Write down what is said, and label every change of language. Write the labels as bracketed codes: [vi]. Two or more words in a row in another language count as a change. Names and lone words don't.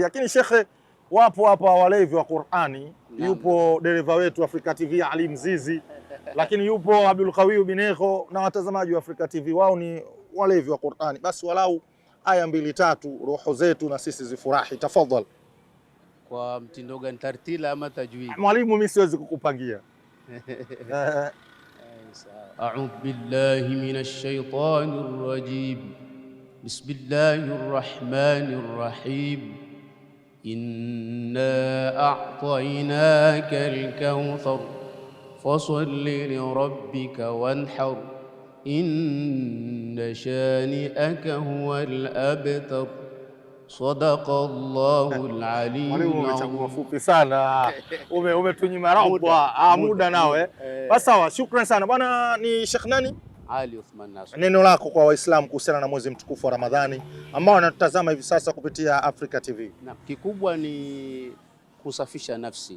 [sw] Lakini shekhe, wapo hapa walevi wa Qur'ani. Yupo dereva wetu Africa TV Ali Mzizi, lakini yupo Abdul Qawi Binego na watazamaji wa Africa TV, wao ni walevi wa Qur'ani. Basi walau aya 2-3 roho zetu na sisi zifurahi. Tafadhali. Kwa mtindo gani, tartila ama tajwid? Mwalimu, mimi siwezi kukupangia. [ar] أعوذ بالله من الشيطان الرجيم. بسم الله الرحمن الرحيم. إنا أعطيناك الكوثر فصل لربك وانحر إن شانئك هو الأبتر. صدق الله العلي العظيم. [sw] Mwalimu, umechagua fupi sana. Umetunyima muda nawe. Basi sawa, shukrani sana. Bwana ni Sheikh nani? Ali Uthman Nasor. Neno lako kwa Waislamu kuhusiana na mwezi mtukufu wa Ramadhani ambao wanatutazama hivi sasa kupitia Africa TV. Na kikubwa ni kusafisha nafsi.